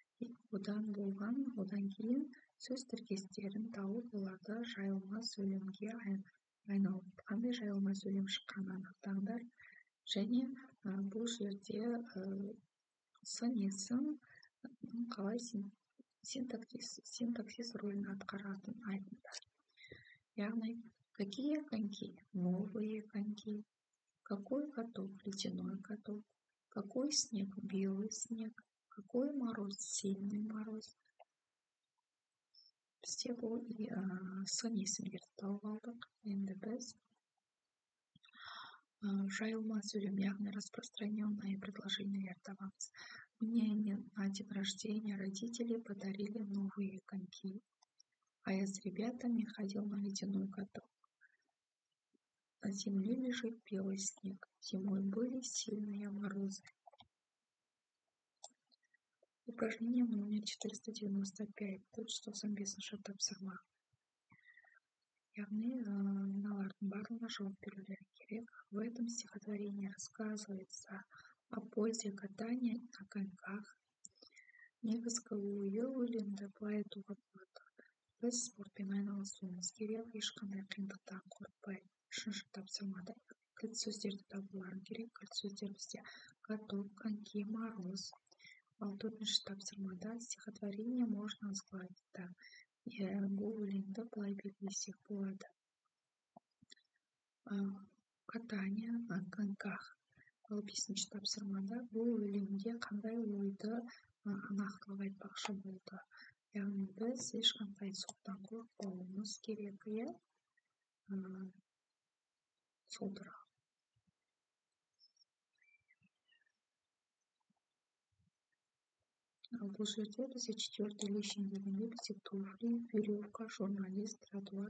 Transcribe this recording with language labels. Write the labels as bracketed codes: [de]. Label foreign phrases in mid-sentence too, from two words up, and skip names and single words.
[kk] Одан кейін сөз тіркестерін тауып, оларды жайылма сөйлемге айналып, қандай жайылма сөйлем шыққанын анықтаңдар. Және бұл жерде сын есім қалай синтаксис рөлін атқаратынын айтыңдар. Яғни, [ru] какие коньки? Новые коньки. Какой каток? Ледяной каток. Какой снег? Белый снег. Какой мороз? Сильный мороз. [kk] Бізде бұл сын есімдерді тауып алдық. Енді біз жайылма сөйлем, яғни [ru] распространенные предложения [kk] табамыз. [ru] Мне на день рождения родители подарили новые коньки, а я с ребятами ходил на ледяной каток. На земле лежит белый снег. Зимой были сильные морозы. Упражнение номер 495. [kk] 495 тапсырма. Яғни, мыналардың барлығына жауап берулері керек. [ru] В этом стихотворении рассказывается о пользе катания на коньках. [kk] Негізгі ойы өлеңді былай айтуға болады. Біз спортпен айналысуымыз керек, ешқандай қиындықтан қорықпай. 3-ші тапсырмада кілт сөздерді табуларың керек. Кілт сөздер бізде [ru] каток, коньки, мороз. [kk] Ал 4-ші тапсырмада [ru] стихотворение можно сгладить так. [kk] Бұл өлеңді былай белгілесек болады. [ru] Катание на коньках. [kk] Ал 5-ші тапсырмада бұл өлеңде қандай ойды нақтылап айтпақшы болды. Яғни біз ешқандай соқтан қорықпауымыз керек, иә? Сол туралы. Бұл жерде бізде [ru] 4-й лишний [kk] дегенде бізде [ru] туфли, веревка, журналист, тротуар.